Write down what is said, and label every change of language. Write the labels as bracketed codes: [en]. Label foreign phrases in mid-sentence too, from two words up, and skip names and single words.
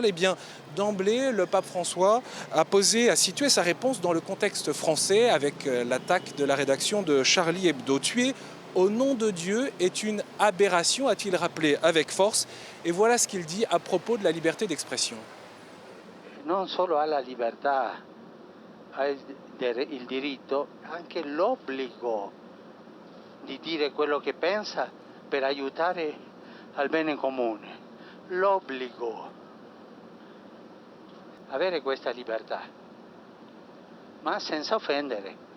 [fr] Eh bien, d'emblée, le pape François a situé sa réponse dans le contexte français avec l'attaque de la rédaction de Charlie Hebdo. Tuer au nom de Dieu est une aberration, a-t-il rappelé avec force. Et voilà ce qu'il dit à propos de la liberté d'expression. [it] Non solo ha la libertà, ha il diritto, anche l'obbligo di dire quello che pensa per aiutare al bene comune. L'obbligo. Avere questa libertà, ma senza offendere.